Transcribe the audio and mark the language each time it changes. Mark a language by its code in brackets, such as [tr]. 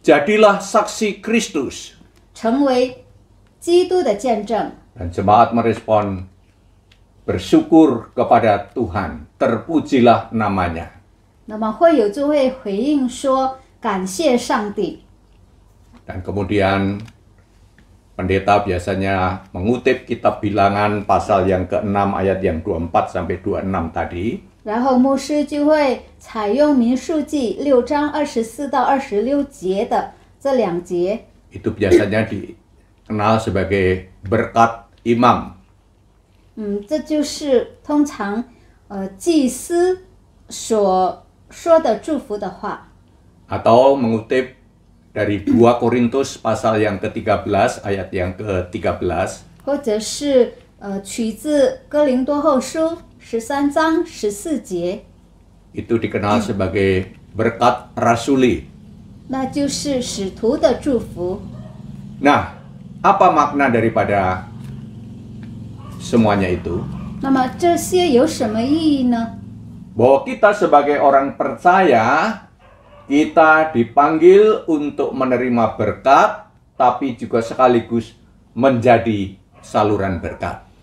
[id] Jadilah saksi Kristus. [zh] 成为基督的见证。” [id] Dan jemaat merespon, bersyukur kepada Tuhan, terpujilah namanya. [zh] 那么会友就会回应说：“感谢上帝。” [id] Dan kemudian pendeta biasanya mengutip kitab Bilangan pasal yang ke-6 ayat yang 24 sampai 26 tadi. [zh] 然后牧师就会采用民数记6章24到26节的这2节。 [id] Itu biasanya dikenal sebagai berkat imam. [zh] 这就是通常祭司所说的祝福的话。 [id] Atau mengutip dari 2 Korintus pasal yang ke-13 ayat yang ke-13. [zh] 或者是取自哥林多后书13章14节， [id] Itu dikenal sebagai berkat rasuli. [zh] 那就是使徒的祝福。 [id] Nah, apa makna daripada semuanya itu? [zh] 那么这些有什么意义呢？ [id] Bahwa kita sebagai orang percaya, kita dipanggil untuk menerima berkat, tapi juga sekaligus menjadi saluran berkat.